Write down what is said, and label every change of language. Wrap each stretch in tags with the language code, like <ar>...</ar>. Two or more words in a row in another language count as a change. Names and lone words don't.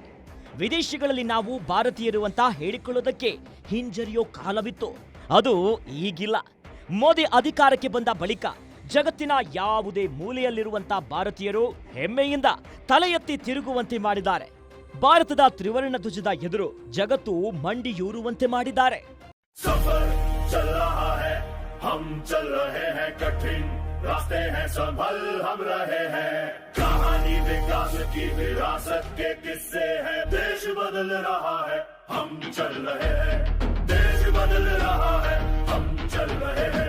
<kn>ವಿದೇಶಗಳಲ್ಲಿ ನಾವು ಭಾರತೀಯರು ಅಂತ ಹೇಳಿಕೊಳ್ಳೋದಕ್ಕೆ ಹಿಂಜರಿಯೋ ಕಾಲವಿತ್ತು, ಅದು ಈಗಿಲ್ಲ. ಮೋದಿ ಅಧಿಕಾರಕ್ಕೆ ಬಂದ ಬಳಿಕ ಜಗತ್ತಿನ ಯಾವುದೇ ಮೂಲೆಯಲ್ಲಿರುವಂತ ಭಾರತೀಯರು ಹೆಮ್ಮೆಯಿಂದ ತಲೆ ಎತ್ತಿ ತಿರುಗುವಂತೆ ಮಾಡಿದ್ದಾರೆ. ಭಾರತದ ತ್ರಿವರ್ಣ ಧ್ವಜದ ಎದುರು ಜಗತ್ತು ಮಂಡಿಯೂರುವಂತೆ ಮಾಡಿದ್ದಾರೆ.</kn> <hi>रास्ते हैं संभल हम रहे हैं, कहानी विकास की विरासत के किस्से हैं. देश बदल रहा है, हम चल रहे हैं. देश बदल रहा है, हम चल रहे हैं.</hi>